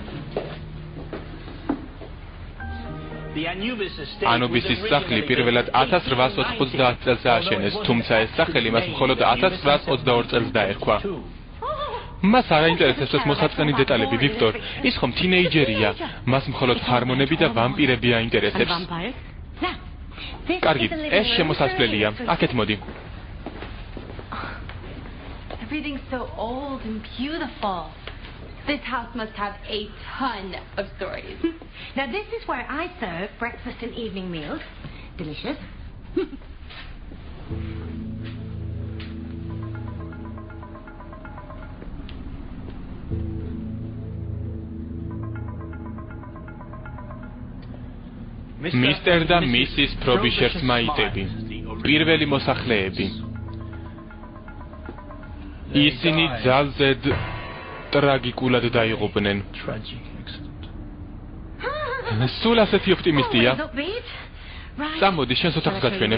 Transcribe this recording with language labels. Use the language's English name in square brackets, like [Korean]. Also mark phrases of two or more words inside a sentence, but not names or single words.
[Georgian] ანუბისის სახლი პირველად 1890 წელს ააშენეს, თუმცა ეს სახელი მას მხოლოდ 1922 წელს დაერქვა. მას არ აინტერესებს ეს მოსაწყენი დეტალები, ვიქტორ. ის ხომ თინეიჯერია. მას მხოლოდ ჰორმონები და ვამპირები აინტერესებს. კარგი, ეს შემოსასვლელია. აქეთ მოდი. [English] Everything's so old and beautiful. This house must have a ton of stories. Now this is where I serve breakfast and evening meals. Delicious. Mr. [Georgian] და Mrs. Frobisher's მაიტები. პირველი მოსახლეები. ისინი ძალზედ ტრაგიკულად დაიღუპნენ. სულ ასეთი ოპტიმისტია. წამოდი, შენს ოთახს გაჩვენებ.